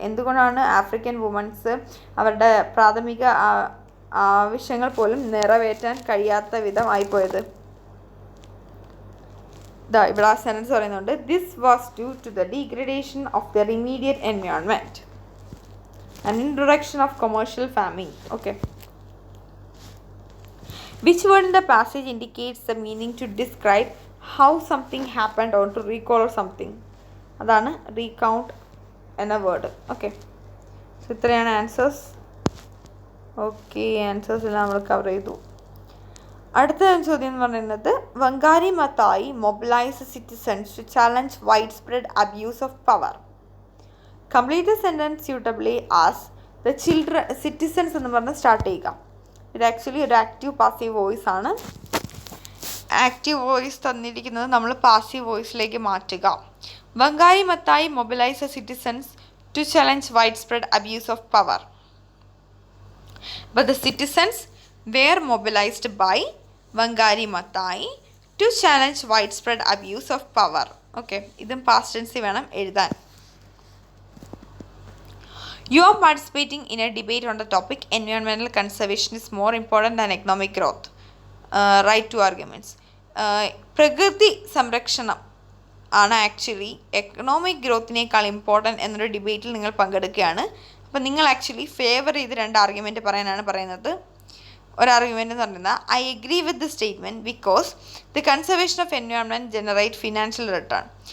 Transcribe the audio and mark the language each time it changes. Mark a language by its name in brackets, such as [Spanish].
[Malayalam] എന്തുകൊണ്ടാണ് African women's അവരുടെ പ്രാഥമിക ആവശ്യങ്ങൾ പോലും നിറവേറ്റാൻ കഴിയാത്ത വിധം ആയിപ്പോയത്? ഇവിടെ ആ സെൻറ്റൻസ് പറയുന്നുണ്ട്. [English] This was due to the degradation of their immediate environment and introduction of commercial farming. Okay. Which word in the passage indicates the meaning to describe how something happened or to recall something? [Malayalam] അതാണ് recount എന്ന word. Okay. So ഇത്രയാണ് answers. Okay, answers എല്ലാം നമ്മൾ cover ചെയ്തു. അടുത്ത ചോദ്യം എന്ന് പറയുന്നത്, വങ്കാരി Mathai [English] Mobilise citizens to challenge wide spread abuse of power. Complete the sentence suitably as the children. [Malayalam] Citizens എന്ന് പറഞ്ഞ് സ്റ്റാർട്ട് ചെയ്യുക. ഇത് ആക്ച്വലി ഒരു ആക്റ്റീവ് പാസീവ് വോയിസ് ആണ്. ആക്റ്റീവ് വോയിസ് തന്നിരിക്കുന്നത് നമ്മൾ പാസീവ് വോയിസിലേക്ക് മാറ്റുക. [English] Wangari Maathai mobilise citizens to challenge wide spread abuse of power. But the citizens were mobilised by Wangari Maathai to challenge wide spread abuse of power. [Malayalam] Okay, ഇതും past ടെൻസിൽ വേണം എഴുതാൻ. [English] You are participating in a debate on the topic environmental conservation is more important than economic growth. Right to arguments. [Malayalam] പ്രകൃതി സംരക്ഷണം ആണ് actually economic ഗ്രോത്തിനേക്കാൾ important എന്നൊരു ഡിബേറ്റിൽ നിങ്ങൾ പങ്കെടുക്കുകയാണ്. അപ്പോൾ നിങ്ങൾ ആക്ച്വലി ഫേവർ ചെയ്ത് 2 ആർഗ്യുമെൻറ്റ് പറയാനാണ് പറയുന്നത്. ഒരു ആർഗ്യുമെൻ്റ് എന്ന് പറയുന്നത്, [English] I agree with the statement because the conservation of environment generate financial return.